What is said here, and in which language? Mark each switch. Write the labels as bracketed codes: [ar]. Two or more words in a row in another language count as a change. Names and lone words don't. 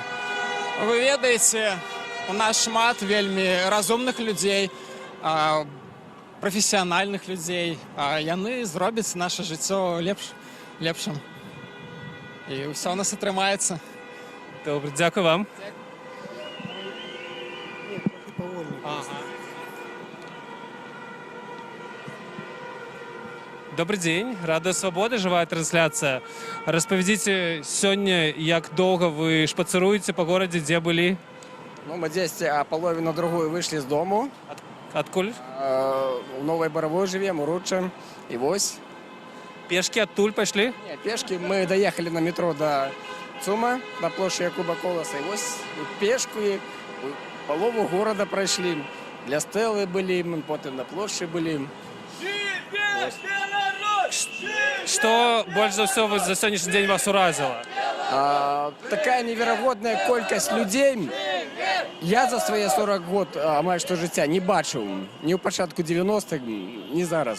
[be] Вы ведаеце, у нас шмат вельмі разумных людзей, прафесіянальных людзей, а яны зробяць наша жыццё лепшым. І ўсё у нас атрымаецца. Добре, дзякую вам. [ru] Добрый день, Радио Свобода, живая трансляция. [be] Распавядзіце сёння, як доўга вы шпацыруеце па горадзе, дзе былі? Ну, [ru] мы здесь половину другую вышли с дому. [be] Адкуль? [ru] В Новой Боровой живем, Уручем. И вось. [be] Пешки адтуль пайшлі? [ru] Не, пешки мы доехали на метро до ЦУМа, до площади Якуба Колоса. И вось пешку и полову города прошли. Для Стеллы были, мы потом на площади были. [be] Што больш за ўсё за сённяшні дзень вас уразіла? Такая неверагодная колькасць людзей. Я за свае 40 год амаль што жыцця не бачыў. Ні ў пачатку 90-х, ні зараз.